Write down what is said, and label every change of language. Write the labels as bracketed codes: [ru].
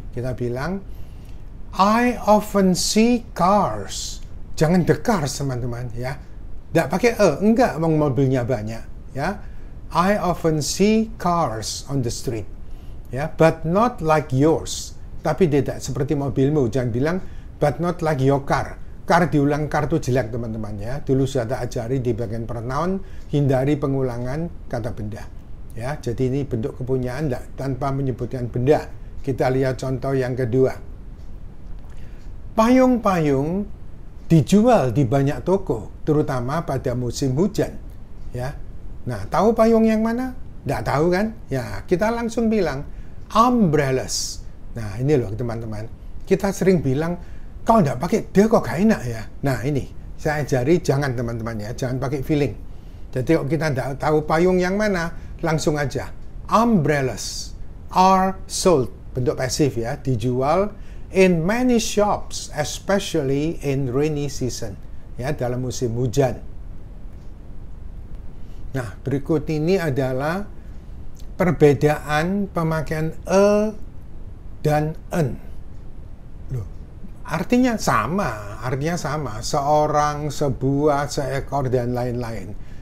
[id] Kita bilang, [en] I often see cars. [id] Jangan the cars, teman-teman, ya. Tidak pakai enggak, mobilnya banyak, ya. [en] I often see cars on the street, ya, but not like yours. [id] Tapi tidak seperti mobilmu. Jangan bilang, [en] but not like your car. [id] Car diulang car itu jelek teman-teman ya. Dulu sudah tak ajari di bagian pronoun, hindari pengulangan kata benda. Ya, jadi ini bentuk kepunyaan tanpa menyebutkan benda. Kita lihat contoh yang kedua. Payung-payung dijual di banyak toko, terutama pada musim hujan. Ya. Nah, tahu payung yang mana? Tidak tahu kan? Ya, kita langsung bilang umbrellas. Nah, ini loh teman-teman. Kita sering bilang, kalau nggak pakai the kok gak enak ya. Nah, ini saya ajari jangan teman-teman ya. Jangan pakai feeling. Jadi kalau kita nggak tahu payung yang mana, langsung aja. [en] Umbrellas are sold. [id] Bentuk pasif ya. Dijual [en] in many shops, especially in rainy season. [id] Ya, dalam musim hujan. Nah, berikut ini adalah perbedaan pemakaian dan en. Loh, artinya sama, seorang, sebuah, seekor, dan lain-lain.